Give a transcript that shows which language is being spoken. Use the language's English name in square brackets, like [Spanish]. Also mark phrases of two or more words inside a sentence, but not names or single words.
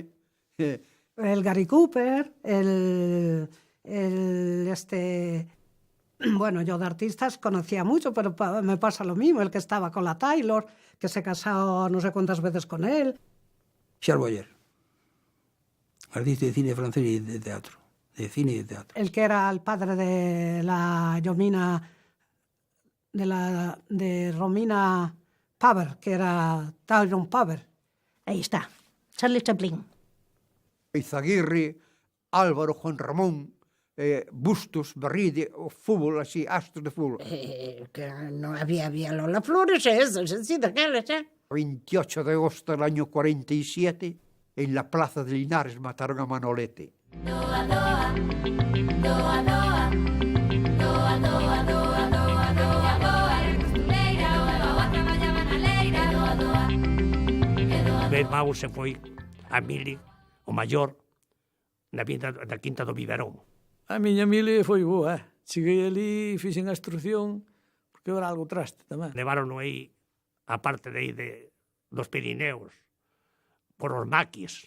[Spanish] El Gary Cooper, bueno, yo de artistas conocía mucho, pero me pasa lo mismo, el que estaba con la Taylor, que se casó no sé cuántas veces con él. Charles Boyer, artista de cine francés y de teatro, de cine y de teatro. El que era el padre de la Romina, de Romina Paver, que era Tyrone Power. [Galician] Aí está, Charlie Chaplin. Izaguirre, Álvaro, Juan Ramón, Bustos, Barride, o fútbol, así, astros de fútbol. Que non había Lola Flores e eso, así daqueles, [Spanish] 28 de agosto del año 47, en la plaza de Linares mataron a Manolete. Doa, doa, doa, doa, doa, doa, doa, doa, doa, doa, [Galician] eres costureira, o levaba a traballaba na leira, doa, doa, e doa, Meu irmão se foi a Mili, o maior, na vida da Quinta do Biberón. A miña Mili foi boa, Cheguei ali, fixen a instrucción, porque era algo traste tamén. Levaron aí, a parte de aí dos Pirineos, por os maquis.